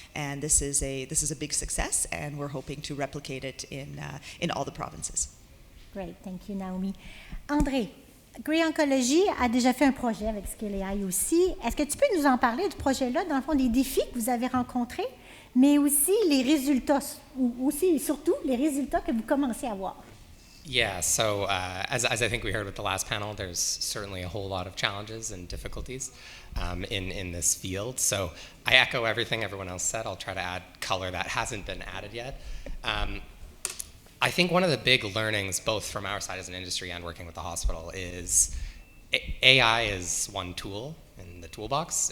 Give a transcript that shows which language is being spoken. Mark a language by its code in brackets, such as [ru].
[en] And this is a big success, and we're hoping to replicate it in all the provinces. Great, thank you, Naomi. [fr] André, Grey Oncology a déjà fait un projet avec Scale AI aussi. Est-ce que tu peux nous en parler du projet-là, dans le fond, des défis que vous avez rencontrés, mais aussi les résultats, ou aussi et surtout les résultats que vous commencez à voir? [en] Yeah, so as I think we heard with the last panel, there's certainly a whole lot of challenges and difficulties in this field. So I echo everything everyone else said. I'll try to add color that hasn't been added yet. I think one of the big learnings, both from our side as an industry and working with the hospital, is AI is one tool in the toolbox.